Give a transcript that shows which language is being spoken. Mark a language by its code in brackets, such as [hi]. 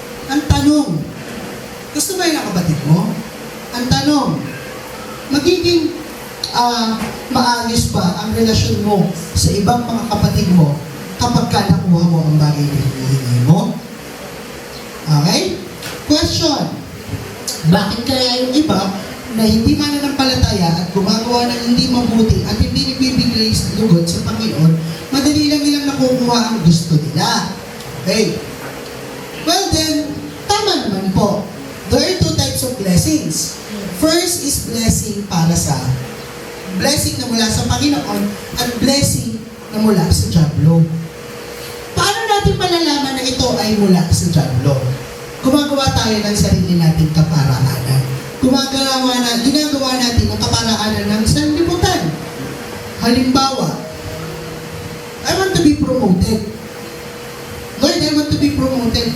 [tl] Ang tanong, gusto ba yun ang kapatid mo? Ang tanong, magiging maayos ba ang relasyon mo sa ibang mga kapatid mo kapag ka nakuha mo ang bagay na hinihingi mo? Okay? Question, bakit kaya yung iba na hindi mananampalataya at gumagawa ng hindi mabuti at hindi nagbibigay lugod sa Panginoon, madali lang nilang nakukuha ang gusto nila? Okay? [en] Well then, [tl] tama naman po. [en] There are two types of blessings. First is blessing [tl] para sa blessing na mula sa Panginoon at blessing na mula sa dyablo. Paano natin malalaman na ito ay mula sa dyablo? Gumagawa tayo ng sarili nating kaparaanan. Ginagawa natin ng kaparaanan ng sanlibutan. Halimbawa, [en] I want to be promoted. Lord, I want to be promoted.